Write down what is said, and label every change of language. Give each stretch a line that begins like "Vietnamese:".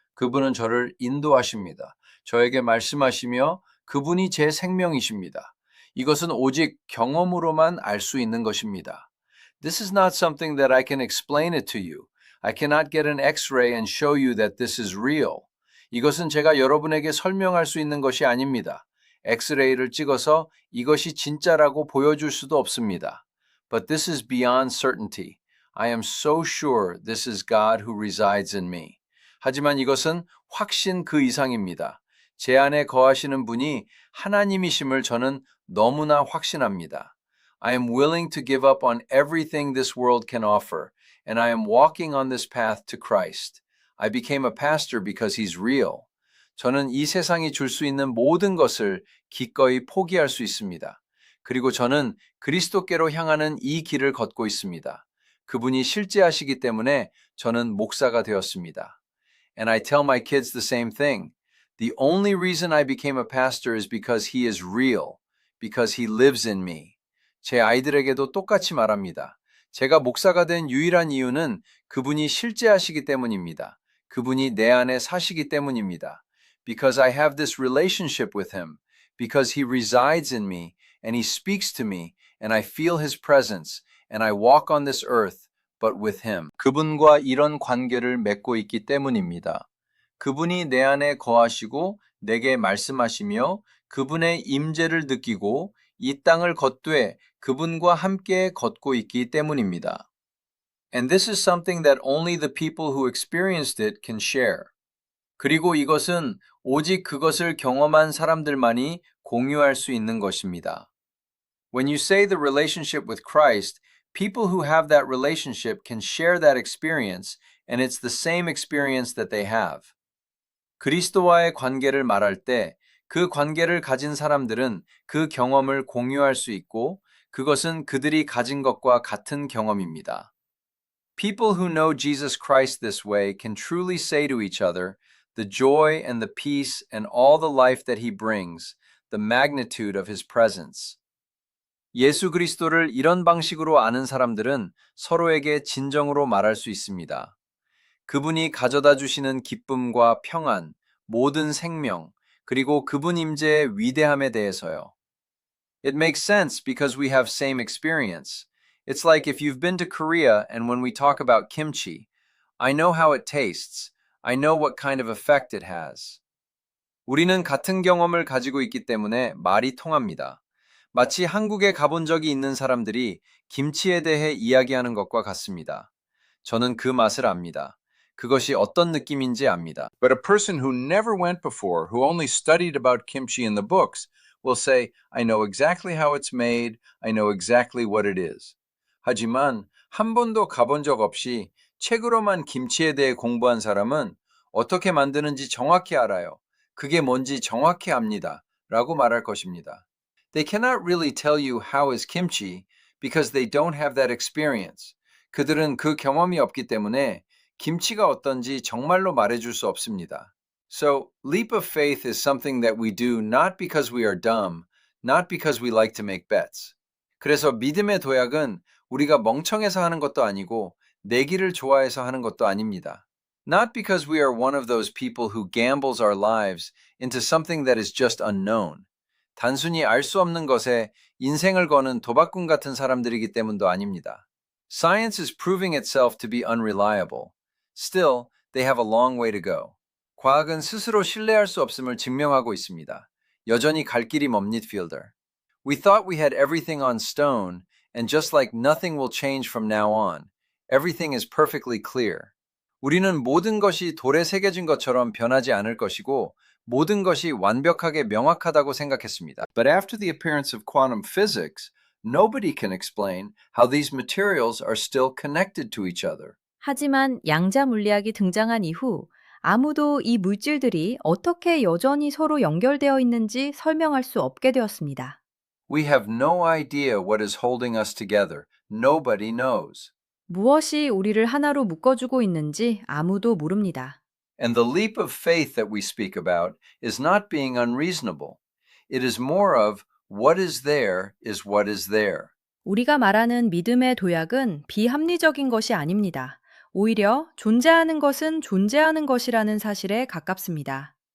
Korean: 그분은 저를 인도하십니다. 저에게 말씀하시며 그분이 제 생명이십니다. 이것은 오직 경험으로만 알 수 있는 것입니다.
English: This is not something that I can explain it to you. I cannot get an X-ray and show you that this is real.
Korean: 이것은 제가 여러분에게 설명할 수 있는 것이 아닙니다. 엑스레이를 찍어서 이것이 진짜라고 보여줄 수도 없습니다.
English: But this is beyond certainty. I am so sure this is God who resides in me.
Korean: 하지만 이것은 확신 그 이상입니다. 제 안에 거하시는 분이 하나님이심을 저는 너무나 확신합니다.
English: I am willing to give up on everything this world can offer, and I am walking on this path to Christ. I became a pastor because he's real.
Korean: 저는 이 세상이 줄 수 있는 모든 것을 기꺼이 포기할 수 있습니다. 그리고 저는 그리스도께로 향하는 이 길을 걷고 있습니다. 그분이 실제하시기 때문에 저는 목사가 되었습니다.
English: And I tell my kids the same thing. The only reason I became a pastor is because he is real, because he lives in me.
Korean: 제 아이들에게도 똑같이 말합니다. 제가 목사가 된 유일한 이유는 그분이 실제하시기 때문입니다. 그분이 내 안에 사시기 때문입니다.
English: Because I have this relationship with him, because he resides in me, and he speaks to me, and I feel his presence, and I walk on this earth, but with him.
Korean: 그분과 이런 관계를 맺고 있기 때문입니다. 그분이 내 안에 거하시고 내게 말씀하시며 그분의 임재를 느끼고 이 땅을 걷되 그분과 함께 걷고 있기 때문입니다.
English: And this is something that only the people who experienced it can share.
Korean: 그리고 이것은 오직 그것을 경험한 사람들만이 공유할 수 있는 것입니다.
English: When you say the relationship with Christ, people who have that relationship can share that experience, and it's the same experience that they have.
Korean: 그리스도와의 관계를 말할 때 그 관계를 가진 사람들은 그 경험을 공유할 수 있고 그것은 그들이 가진 것과 같은 경험입니다.
English: People who know Jesus Christ this way can truly say to each other, the joy and the peace and all the life that he brings, the magnitude of his presence.
Korean: 예수 그리스도를 이런 방식으로 아는 사람들은 서로에게 진정으로 말할 수 있습니다. 그분이 가져다 주시는 기쁨과 평안, 모든 생명, 그리고 그분 임재의 위대함에 대해서요.
English: It makes sense because we have same experience. It's like if you've been to Korea and when we talk about kimchi, I know how it tastes. I know what kind of effect it has.
Korean: 우리는 같은 경험을 가지고 있기 때문에 말이 통합니다. 마치 한국에 가본 적이 있는 사람들이 김치에 대해 이야기하는 것과 같습니다. 저는 그 맛을 압니다. 그것이 어떤 느낌인지 압니다.
English: But a person who never went before, who only studied about kimchi in the books, will say, I know exactly how it's made, I know exactly what it is.
Korean: 하지만 한 번도 가본 적 없이 책으로만 김치에 대해 공부한 사람은 어떻게 만드는지 정확히 알아요. 그게 뭔지 정확히 압니다. 라고 말할 것입니다.
English: They cannot really tell you how is kimchi because they don't have that experience.
Korean: 그들은 그 경험이 없기 때문에 김치가 어떤지 정말로 말해줄 수 없습니다.
English: So, leap of faith is something that we do not because we are dumb, not because we like to make bets.
Korean: 그래서 믿음의 도약은 우리가 멍청해서 하는 것도 아니고 내기를 좋아해서 하는 것도 아닙니다.
English: Not because we are one of those people who gambles our lives into something that is just unknown.
Korean: 단순히 알 수 없는 것에 인생을 거는 도박꾼 같은 사람들이기 때문도 아닙니다.
English: Science is proving itself to be unreliable. Still, they have a long way to go.
Korean: 과학은 스스로 신뢰할 수 없음을 증명하고 있습니다. 여전히 갈 길이 멉니다, Fielder.
English: We thought we had everything on stone, and just like nothing will change from now on, everything is perfectly clear.
Korean: 우리는 모든 것이 돌에 새겨진 것처럼 변하지 않을 것이고 모든 것이 완벽하게 명확하다고 생각했습니다.
English: But after the appearance of quantum physics, nobody can explain how these materials are still connected to each other.
Korean: 하지만 양자 물리학이 등장한 이후 아무도 이 물질들이 어떻게 여전히 서로 연결되어 있는지 설명할 수 없게 되었습니다.
English: We have no idea what is holding us together. Nobody knows.
Korean: 무엇이 우리를 하나로 묶어주고 있는지 아무도 모릅니다.
English: And the leap of faith that we speak about is not being unreasonable. It is more of what is there is what is there.
Korean: 우리가 말하는 믿음의 도약은 비합리적인 것이 아닙니다. 오히려 존재하는 것은 존재하는 것이라는 사실에 가깝습니다.